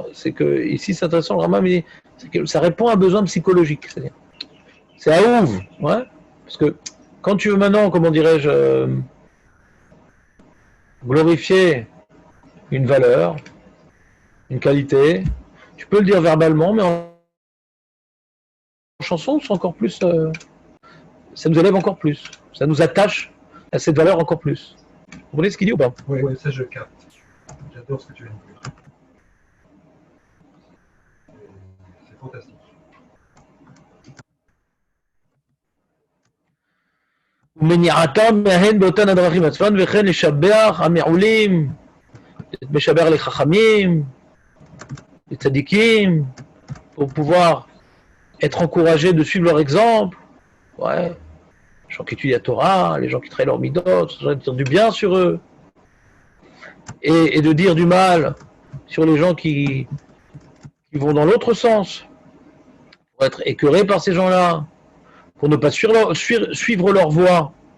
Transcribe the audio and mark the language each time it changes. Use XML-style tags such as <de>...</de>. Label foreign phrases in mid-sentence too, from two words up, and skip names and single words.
<fr>C'est que, ici, c'est intéressant, le Rambam, il dit, c'est que ça répond à un besoin psychologique, c'est-à-dire, c'est à ouvre, ouais, parce que quand tu veux maintenant, comment dirais-je, glorifier une valeur, une qualité, tu peux le dire verbalement, mais en chanson, c'est encore plus... ça nous élève encore plus. Ça nous attache à cette valeur encore plus. Vous comprenez ce qu'il dit ou pas? Oui, ça je capte. J'adore ce que tu viens de dire. C'est fantastique.</fr> <he>ומניעתם מהן באותן הדרכים עצמן, וכן לשבח המעולים, משבח לחכמים, לצדיקים,</he> <fr>pour pouvoir être encouragé de suivre leur exemple. Ouais, les gens qui étudient la Torah, les gens qui travaillent leur midot, de dire du bien sur eux, et de dire du mal sur les gens qui vont dans l'autre sens, pour être écœurés par ces gens-là, pour ne pas suivre leur voie.</fr>